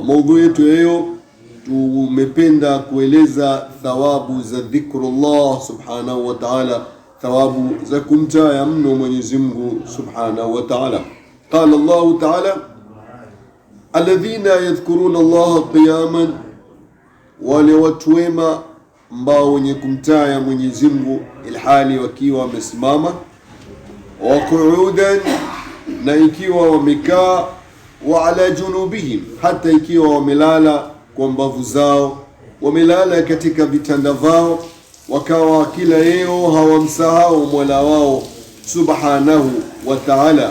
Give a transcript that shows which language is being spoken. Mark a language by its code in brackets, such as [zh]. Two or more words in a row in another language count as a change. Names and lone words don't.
[sw] Maudhui yetu leo tumependa kueleza thawabu za dhikrullah [ar] سبحانه وتعالى, [sw] thawabu za kumtaja mno Mwenyezi Mungu [ar] سبحانه وتعالى. قال الله تعالى الذين يذكرون الله قياما, [sw] wale watu wema ambao wenye kumtaja Mwenyezi Mungu ilhali wakiwa wamesimama, [ar] وقعودا, [sw] na ikiwa wamekaa, [ar] وعلى جنوبهم, [sw] hata ikiwa wamelala kwa mbavu zao, wamelala katika vitanda vao, wakawa kila leo hawamsahau Mola wao [ar] سبحانه وتعالى.